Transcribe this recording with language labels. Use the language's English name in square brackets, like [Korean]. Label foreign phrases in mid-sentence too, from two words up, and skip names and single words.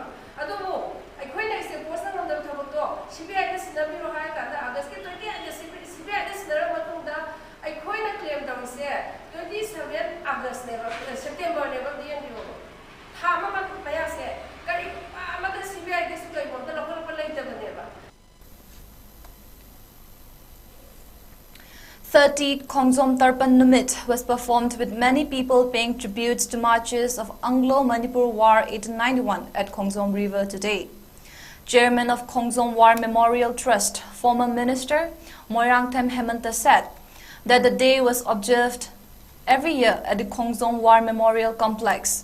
[Manipuri] ꯑꯗꯨꯕꯨ ꯑꯩꯈꯣꯏꯅ [English] state force [Manipuri] ꯉꯝꯗꯕ ꯊꯕꯛꯇꯣ CBIꯗ ꯁꯤꯟꯅꯕꯤꯔꯣ ꯍꯥꯏꯔꯀꯥꯟꯗ ꯑꯥꯒꯁꯠꯀꯤ 28ꯗ CBIꯗ ꯁꯤꯟꯅꯔꯕ ꯃꯇꯨꯡꯗ ꯑꯩꯈꯣꯏꯅ ꯀ꯭ꯂꯦꯝ ꯇꯧꯔꯤꯁꯦ 27 ꯑꯥꯒꯁꯠꯅꯦꯕ, ꯁꯦꯞꯇꯦꯝꯕꯔꯅꯦꯕ ꯌꯦꯡꯕꯤꯌꯣ. ꯊꯥ ꯑꯃ ꯃꯌꯥꯁꯦ ꯀꯔꯤꯒꯨꯝꯕ ꯑꯃꯗ CBIꯗꯁꯨ ꯀꯩꯒꯨꯝꯕ ꯂꯧꯈꯠꯂꯛꯄ ꯂꯩꯇꯕꯅꯦꯕ. [English] 30th Khongzom Tarpan Numit was performed with many people paying tributes to marchers of Anglo-Manipur War 1891 at Khongzom River today. Chairman of Khongzom War Memorial Trust, former Minister Moirangthem Hemanta said that the day was observed every year at the Khongzom War Memorial Complex.